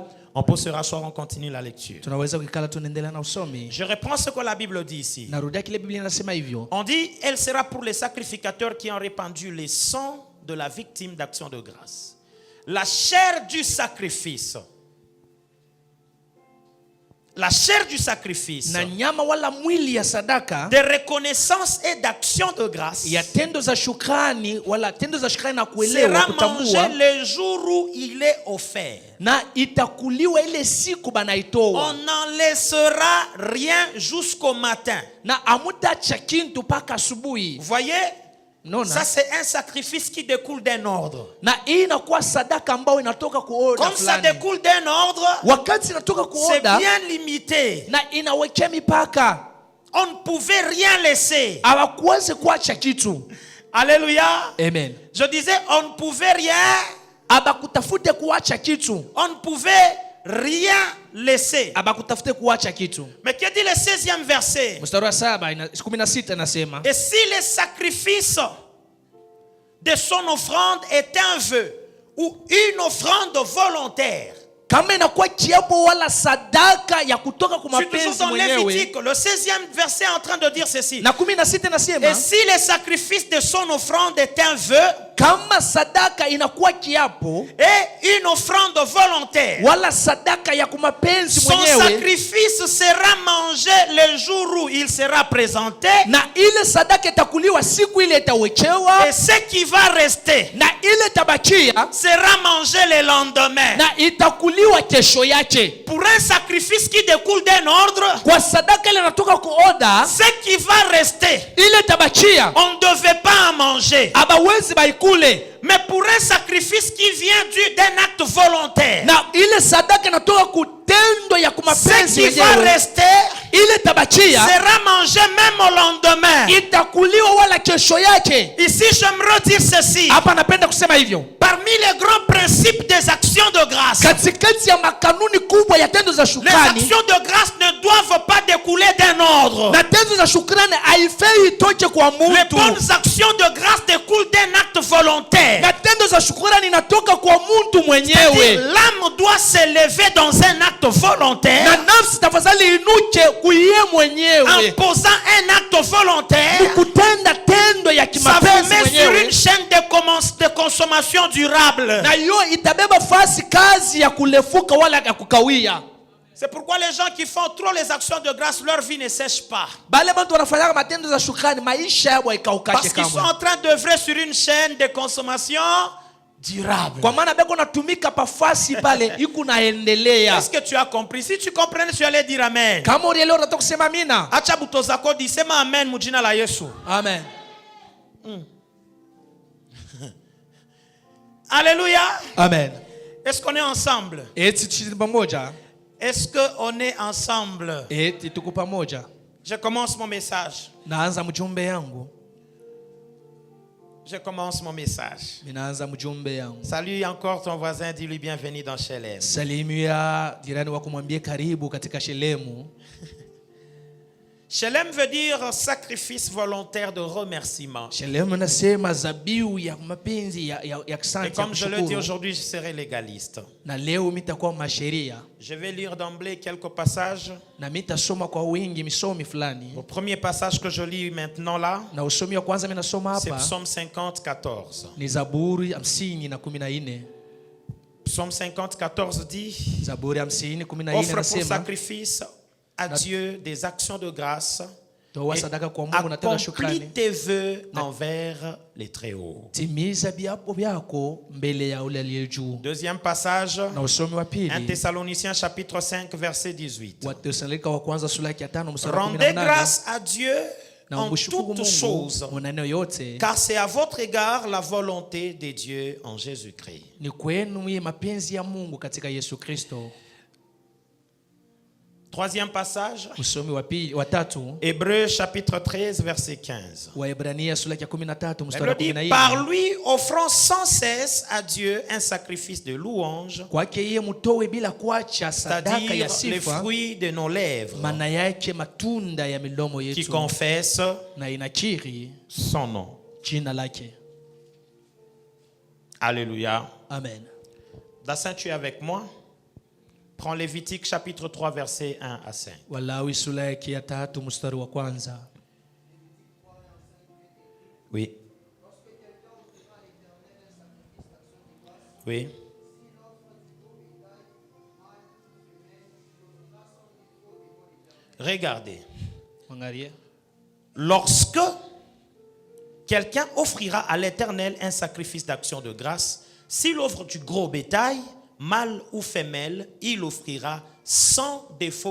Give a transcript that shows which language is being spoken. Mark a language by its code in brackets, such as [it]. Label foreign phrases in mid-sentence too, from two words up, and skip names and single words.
[fr] On peut se rasseoir, on continue la lecture. Je reprends ce que la Bible dit ici. On dit, elle sera pour les sacrificateurs qui ont répandu le sang de la victime d'action de grâce. La chair du sacrifice. la chair du sacrifice, [sw] na nyama wala mwili ya sadaka, [fr] de reconnaissance et d'action de grâce, [sw] ya tendo za shukrani wala tendo za shukrani na kuelewa [fr] sera [sw] kutambua, [fr] mangé le jour où il est offert. [sw] na itakuliwa ile siku banaitoa. [fr] On n'en laissera rien jusqu'au matin. [sw] Na amutacha kintu paka asubuhi. [fr] Vous voyez? Non, ça c'est un sacrifice qui découle d'un ordre. [sw] Na hii inakuwa sadaka ambayo inatoka ku order [fr] Comme ça [sw] fulani. [fr] découle d'un ordre, [sw] Wakati inatoka ku [fr] c'est [sw] order, [fr] bien limité. [sw] na inawekea mipaka. [fr] On ne pouvait rien laisser. [sw] Hawakuwezi kuacha kitu. [fr] Alléluia. Amen. Je disais, on ne pouvait rien. [sw] Abakutafute kuacha kitu. [fr] On ne pouvait rien laisser. [sw] Abakutafute kuacha kitu. [fr] Mais que dit le 16e verset? [sw] Mstari wa 16 inasema, [fr] et si le sacrifice de son offrande est un vœu ou une offrande volontaire, [sw] kama inakuwa kiapo wala sadaka ya kutoka kwa [fr] je suis toujours [sw] mapenzi [fr] dans [sw] mwenyewe. [fr] Lévitique, le 16e verset est en train de dire ceci. [sw] Na 16 inasema, [fr] Et si le sacrifice de son offrande est un vœu [sw] kama sadaka inakuwa kiapo [fr] et une offrande volontaire, [sw] wala sadaka ya kumapenzi [fr] son [sw] mwenyewe, [fr] sacrifice sera mangé le jour où il sera présenté, [sw] na ile sadaka itakuliwa siku ile itawekewa, [fr] et ce qui va rester [sw] na ile tabakia [fr] sera mangé le lendemain. [sw] na itakuliwa kesho yake. [fr] Pour un sacrifice qui découle d'un ordre, [sw] Kwa sadaka ile inatoka ku order, [fr] ce qui va rester, [sw] ile tabakia [fr] on ne devait pas en manger. [sw] abawezi baikule. [fr] Mais pour un sacrifice qui vient d'un acte volontaire, [sw] Na ile sadaka inatoka kutendo ya [fr] ce [sw] kumapenzi [fr] qui va [sw] yenyewe, [fr] rester [sw] ile tabakia [fr] sera mangé même au lendemain. [sw] itakuliwa wala kesho yake. [fr] Ici, j'aimerais dire ceci. [sw] Hapa napenda kusema hivyo. [fr] Parmi les grands principes des actions de grâce, [sw] Katikati ya makanuni kubwa ya tendo za [fr] les [sw] shukrani, [fr] actions de grâce ne doivent pas découler d'un ordre. [sw] na tendo za shukrani haifai itoke kwa [fr] Les [sw] mtu. [fr] bonnes actions de grâce découlent d'un acte volontaire. [sw] Na tendo za shukrani inatoka kwa mtu mwenyewe. [fr] L'âme doit s'élever dans un acte volontaire, [sw] Na nafsi tafadhali inuke kuiye [fr] en [sw] mwenyewe. [fr] posant un acte volontaire. [sw] Kutenda tendo ya [fr] Ça vous [sw] kimapenzi [fr] met sur [sw] mwenyewe. [fr] une chaîne de consommation durable. [sw] Na hiyo itabeba fasi kazi ya kulefuka wala ya kukawia. [fr] C'est pourquoi les gens qui font trop les actions de grâce, leur vie ne sèche pas. [sw] Bale bantu wanafanya matendo za shukrani, maisha yao [fr] Parce [sw] ikaukake [fr] qu'ils sont [sw] kamwe. [fr] en train d'œuvrer sur une chaîne de consommation durable. [sw] Kwa maana beko natumika pafasi pale iku naendelea. [fr] Est-ce que tu as compris? Si tu comprenais, tu allais dire amen. [sw] Kama ulielewa unataka kusema amina. Acha butozako di sema amen mujina la Yesu. [fr] Amen. Alléluia. Amen. Est-ce qu'on est ensemble? [sw] Eti tuko pamoja. [fr] Est-ce qu'on est ensemble? [sw] Eti tuko pamoja. [fr] Je commence mon message. [sw] Naanza mjumbe yangu. [fr] Je commence mon message. [sw] Minaanza mjumbe yangu. [fr] Salue encore ton voisin, dis-lui bienvenue dans Shelem. [sw] Salimia jirani wako, mwambie karibu katika Shelemu. [fr] Shelem veut dire sacrifice volontaire de remerciement. [sw] Shelemu nasema zabiu ya mapenzi ya [fr] Et [sw] asante. [fr] comme je le dis aujourd'hui, je serai légaliste. [sw] Na leo mitakuwa masheria. [fr] Je vais lire d'emblée quelques passages. [sw] Na mitasoma kwa wingi misomi fulani. [fr] Le premier passage que je lis maintenant là, [sw] Na usomi wa kwanza minasoma [fr] c'est [sw] hapa [fr] Psaume 50, 14. [sw] ni Zaburi 50:14. [fr] Psaume 50, 14 dit: [sw] Zaburi 50:14 [fr] offre pour [sw] nasema, [fr] sacrifice à Dieu des actions de grâce [sw] toa [fr] et [sw] sadaka kwa Mungu na tena [fr] accomplis [sw] shukrani. [fr] tes vœux envers les Très-Hauts. [sw] Timiza viapo vyako mbele ya ule aliye juu. [fr] Deuxième passage, [sw] Na usomi wa [fr] 1 [sw] pili, [fr] Thessaloniciens chapitre 5 verset 18. [sw] Wathesalonike wa kwanza sura ya 5 mstari wa [fr] Rendez [sw] 18. [fr] grâce à Dieu [sw] Na [fr] en [sw] umshukuru [fr] toutes [sw] Mungu [fr] choses, [sw] kwa maneno yote, [fr] car c'est à votre égard la volonté de Dieu en Jésus-Christ. [sw] ni kwenu ye mapenzi ya Mungu katika Yesu Kristo. [fr] Troisième passage, [sw] Usomi wa pili wa tatu, [fr] Hébreux chapitre 13 verset 15. [sw] Waebrania sura ya 13 mstari [fr] Elle [sw] wa [fr] dit: [sw] 14. [fr] par lui offrant sans cesse à Dieu un sacrifice de louange, [sw] Kwake yeye mutowe bila kuacha sadaka [fr] c'est-à-dire [sw] ya [fr] les [sw] sifa, [fr] fruits de nos lèvres [sw] maana yake matunda ya milomo [fr] qui [sw] yetu, [fr] confessent [sw] na inakiri [fr] son nom. [sw] jina lake. [fr] Alléluia. Amen. Dassin, tu es avec moi? Prends Lévitique chapitre 3 verset 1 à 5. [sw] Walawi sura yake ya 3 mstari wa kwanza. [fr] Oui. Oui. Regardez. Lorsque quelqu'un offrira à l'Éternel un sacrifice d'action de grâce, s'il offre du gros bétail, mâle ou femelle, il offrira sans défaut.